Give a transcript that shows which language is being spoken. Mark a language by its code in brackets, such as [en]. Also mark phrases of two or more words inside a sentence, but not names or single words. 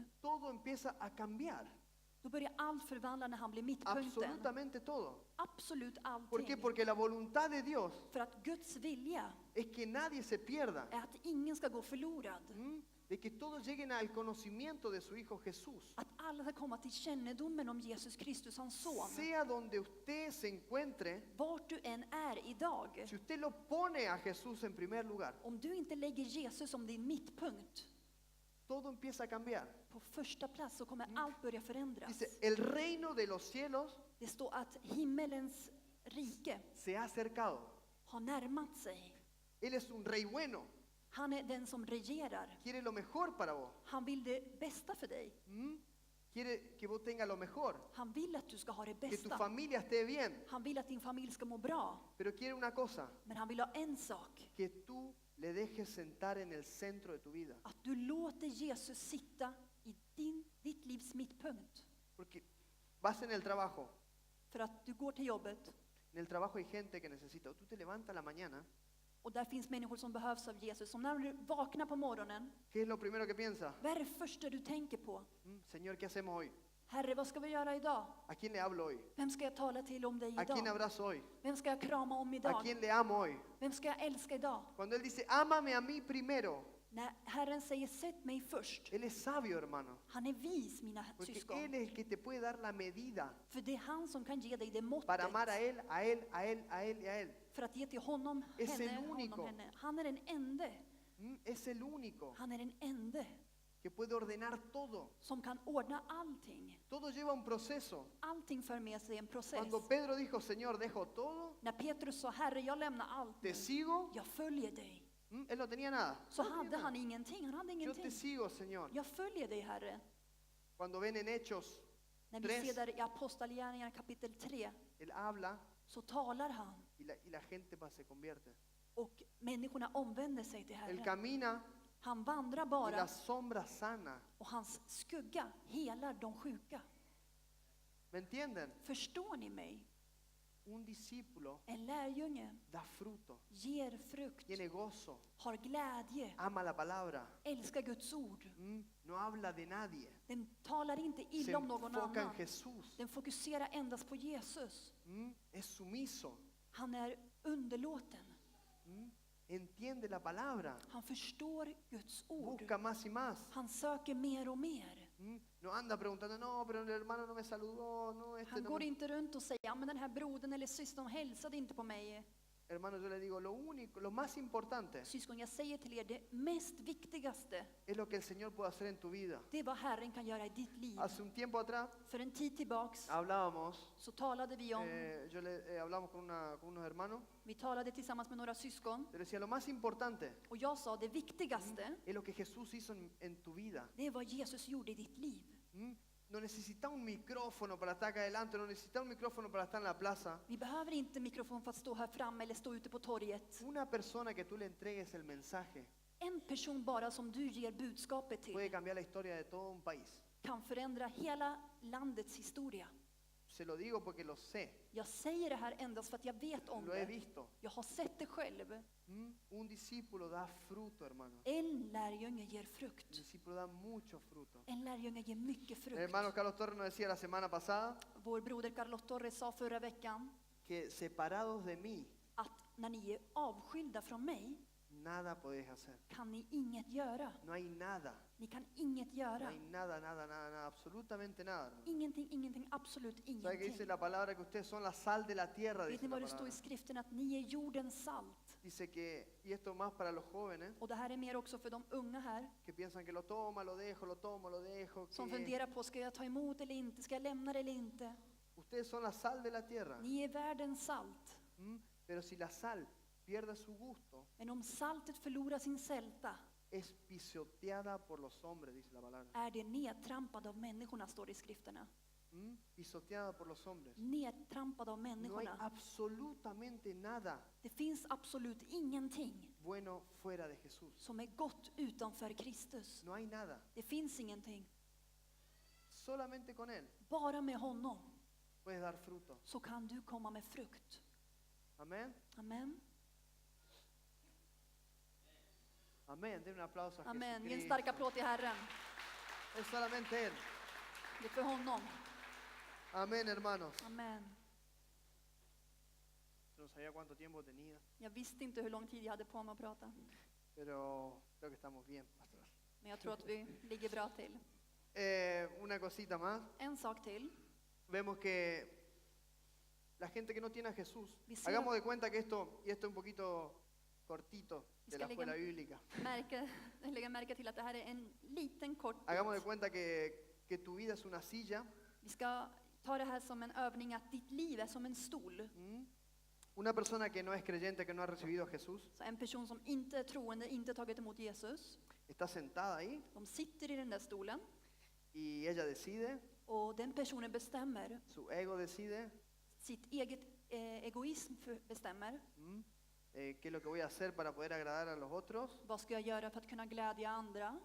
[es] todo empieza a cambiar. [sv] då börjar allt förvandla när han blir mittpunkten. [es] Absolutamente todo. [sv] Absolut [es] ¿Por qué? [sv] allting. [es] Porque la voluntad de Dios [sv] För att Guds vilja [es] es que nadie se pierda. [sv] är att ingen ska gå förlorad. [es] De que todos lleguen al conocimiento de su Hijo Jesús. [sv] Att alla ska komma till kännedomen om Jesus Kristus, hans son. [es] Sea donde usted se encuentre, [sv] Vart du än är idag. [es] si usted lo pone a Jesús en primer lugar, [sv] Om du inte lägger Jesus som din mittpunkt [es] todo empieza a cambiar. [sv] på första plats, så kommer allt börja förändras. [es] Dice, el reino de los cielos [sv] Det står att himmelens rike [es] se ha acercado. [sv] har närmat sig. [es] Él es un rey bueno, [sv] Han är den som regerar. [es] quiere lo mejor para vos. [sv] Han vill det bästa för dig. [es] Quiere que vos tengas lo mejor, [sv] Han vill att du ska ha det [es] que tu [sv] bästa. [es] familia esté bien. [sv] Han vill att din familj ska må bra. [es] Pero quiere una cosa, [sv] Men han vill ha en sak. [es] que tú le dejes sentar en el centro de tu vida. [sv] Att du låter Jesus sitta i ditt livs mittpunkt. [es] Porque vas en el trabajo, [sv] För att du går till jobbet [es] en el trabajo hay gente que necesita. Tú te levantas a la mañana, [sv] och där finns människor som behövs av Jesus. Som när du vaknar på morgonen, [es] ¿qué es lo primero que piensas? [sv] vad är det första du tänker på? [es] Señor, ¿qué hacemos hoy? [sv] Herre, vad ska vi göra idag? [es] ¿A quién le hablo hoy? [sv] Vem ska jag tala till om dig [es] ¿A quién [sv] idag? [es] abrazo hoy? [sv] Vem ska jag krama om [es] ¿A [sv] idag? [es] quién le amo hoy? [sv] Vem ska jag älska idag? [es] Cuando Él dice, ámame a mí primero, [sv] När Herren säger sätt mig först, [es] Él es sabio, hermano. [sv] han är vis, mina [es] Porque [sv] syskon. [es] Él es el que te puede dar la medida [sv] För det är han som kan ge dig det måttet [es] para amar a Él, a Él, a Él, a Él y a Él. [sv] för att ge till honom, [es] Es el [sv] henne, [es] único. [sv] honom, henne. Han är den ende. [es] Es el único [sv] Han är den ende [es] que puede ordenar todo. [sv] som kan ordna allting. [es] Todo lleva un proceso. [sv] Allting för med sig en process. [es] Cuando Pedro dijo, Señor, dejo todo, [sv] När Petrus sa, Herre, jag lämnar allt [es] te [sv] nu. [es] sigo, [sv] Jag följer dig. [es] Él no tenía nada. [sv] Så [es] No tenía [sv] hade [es] nada. [sv] han ingenting. Han hade [es] Yo [sv] ingenting. [es] te sigo, Señor. [sv] Jag följer dig, Herre. [es] Cuando ven en Hechos, [sv] När vi [es] Tres. [sv] ser där i Apostlagärningarna kapitel 3, [es] Él habla [sv] så talar han. [es] y la gente se convierte. [sv] Och människorna omvänder sig till [es] Él [sv] Herren. [es] camina [sv] Han vandrar [es] y [sv] bara [es] la sombra sana. [sv] och hans skugga helar de sjuka. [es] ¿Me entienden? [sv] Förstår ni mig? [es] Un discípulo [sv] En lärjunge [es] da fruto, [sv] ger frukt, [es] tiene gozo, [sv] har glädje, [es] ama la palabra, [sv] älskar Guds ord. [es] no habla de nadie, [sv] Den talar inte [es] se [sv] illa om någon [es] enfoca en [sv] annan. [es] Jesús, [sv] Den fokuserar endast på Jesus. [es] es sumiso, [sv] Han är underlåten. [es] entiende la palabra, [sv] Han förstår Guds ord. [es] busca más y más. [sv] Han söker mer och mer. [es] No anda preguntando, no, pero el hermano no me saludó, no, este [sv] Han [es] no [sv] går [es] me-". [sv] inte runt och säger, ja men den här brodern eller systern hälsade inte på mig. [es] Hermano, yo le digo, lo único, lo más importante [sv] Syskon, jag säger till er, det mest viktigaste, [es] es lo que el Señor puede hacer en tu vida. [sv] det är vad Herren kan göra i ditt liv. [es] Hace un tiempo atrás [sv] För en tid tillbaks [es] hablábamos, [sv] så talade vi om, [es] hablamos con unos hermanos, [sv] vi talade tillsammans med några syskon. [es] yo le decía, lo más importante [sv] Och jag sa, det viktigaste, [es] es lo que Jesús hizo en tu vida. [sv] det är vad Jesus gjorde i ditt liv. [es] No necesitas un micrófono para estar acá adelante, no necesitas un micrófono para estar en la plaza. [sv] Vi behöver inte mikrofon för att stå här framme eller stå ute på torget. [es] Una persona que tú le entregues el mensaje [sv] En person bara som du ger budskapet [es] puede [sv] till [es] cambiar la historia de todo un país. [sv] kan förändra hela landets historia. [es] Se lo digo porque lo sé, [sv] Jag säger det här endast för att jag vet om [es] lo he [sv] det. [es] visto. [sv] Jag har sett det själv. [es] Un discípulo da fruto, hermano. [sv] En lärjunge ger [es] Un [sv] frukt. [es] discípulo da mucho fruto. [sv] En lärjunge ger mycket [es] El [sv] frukt. [es] hermano Carlos Torres nos decía la semana pasada [sv] Vår broder Carlos Torres sa förra veckan [es] que separados de mí, [sv] att när ni är avskilda från mig [es] nada podés hacer. [sv] kan ni inget göra. [es] No hay nada. [sv] Ni kan inget [es] No [sv] göra. [es] hay nada, nada, nada, nada, absolutamente nada, hermano. [sv] Ingenting, ingenting, absolut [es] ¿Sabe que dice [sv] ingenting. [es] la palabra que ustedes son la sal de la tierra? [sv] Vet [es] Dice [sv] ni [es] la [sv] vad det står [es] palabra. [sv] i skriften? Att ni är jordens salt. [es] Dice que, y esto más para los jóvenes, [sv] Och det här är mer också för de unga här. [es] que piensan que lo toma, lo dejo, lo tomo, lo dejo. [sv] Som [es] Que [sv] funderar på, ska jag ta emot eller inte? Ska jag lämna det eller inte? [es] ustedes son la sal de la tierra. [sv] Ni är världens salt. [es] Pero si la sal pierde su gusto, [sv] Men om saltet förlorar sin sälta [es] es pisoteada por los hombres, dice la palabra. [sv] är det nedtrampad av människorna, står det i skrifterna. [es] Pisoteada por los hombres. [sv] Nedtrampad av [es] No hay [sv] människorna. [es] absolutamente nada [sv] Det finns absolut ingenting [es] bueno fuera de Jesús. [sv] som är gott utanför Kristus. [es] No hay nada. [sv] Det finns ingenting. [es] solamente con Él [sv] bara med honom, [es] puedes dar fruto. [sv] så kan du komma med frukt. [es] Amén. [sv] Amen. [es] Amén. Den un aplauso a [sv] Amen. Ge en [es] Jesucristo. [sv] stark applåd till Herren. [es] Es solamente Él. [sv] Det är för honom. [es] Amén, hermanos. [sv] Amen. [es] Yo no sabía cuánto tiempo tenía, [sv] Jag visste inte hur lång tid jag hade på mig att prata. [es] pero creo que estamos bien, pastor. [sv] Men jag tror att vi ligger bra till. [es] Una cosita más. [sv] En sak till. [es] Vemos que la gente que no tiene a Jesús, [sv] Visera- [es] hagamos de cuenta que esto es un poquito cortito [sv] Vi [es] de [sv] ska [es] la escuela [sv] lägga, [es] bíblica. [sv] lägga märke till att det här är en liten kort [es] Hagamos de [sv] bit. [es] cuenta que tu vida es una silla. [sv] Vi ska ta det här som en övning att ditt liv är som en stol. ¿Mm? [es] Una persona que no es creyente, que no ha recibido a Jesús, [sv] Så en person som inte är troende, inte tagit emot Jesus, [es] está sentada ahí [sv] de sitter i den där stolen [es] y ella decide, [sv] och den personen bestämmer, [es] su ego decide, [sv] sitt eget egoism bestämmer. ¿Mm? [es] Qué es lo que voy a hacer para poder agradar a los otros, [sv] Vad ska jag göra för att kunna glädja andra?